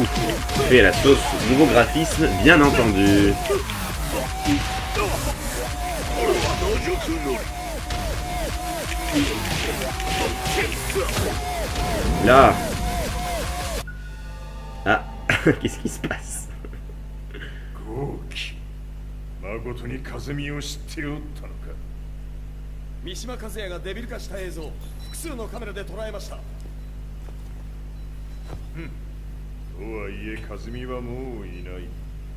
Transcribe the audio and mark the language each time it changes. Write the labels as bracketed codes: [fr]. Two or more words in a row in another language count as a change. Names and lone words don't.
[fr] Fait à la sauce nouveau graphisme, bien entendu. Là. Ah, qu'est-ce qui se passe? [ja] 誠に風見を知っておったのか。三島和也がデビル化した映像、複数のカメラで捉えました。とはいえ、和美はもういない。